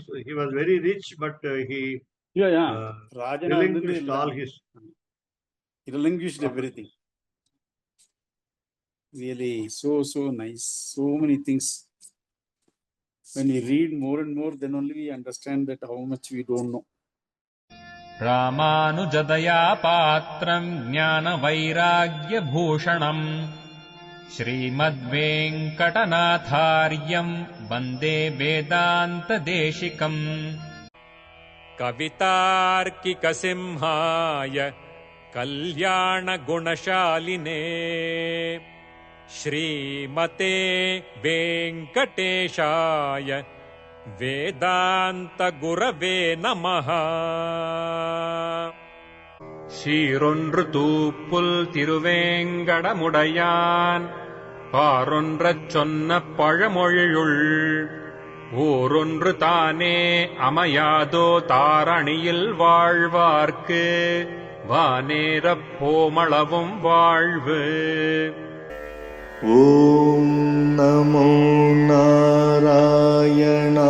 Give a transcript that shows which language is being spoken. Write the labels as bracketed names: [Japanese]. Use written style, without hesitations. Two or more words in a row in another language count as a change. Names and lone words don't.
[English] He was very rich, but he relinquished all his. He relinquished everything. Really, so nice. So many things. When we read more and more, then only we understand that how much we don't know. [Sanskrit] रामानुजदया पात्रं ज्ञान वैराग्य भूषणम् श्रीमद्वेङ्कटनाथार्यं वन्दे वेदान्त देशिकम्. कवितार्किक सिंहाय कल्याण गुणशालिने श्रीमते वेङ्कटेशाय वेदान्तगुरवे नमः. [Tamil] சீரொன்று தூப்புல் திருவேங்கடமுடையான் பாரொன்றச் சொன்ன பழமொழியுள் ஊரொன்று தானே அமையாதோ தாரணியில் வாழ்வார்க்கு வானேரப் போமளவும் வாழ்வு. [Sanskrit] ॐ नमो नारायणाय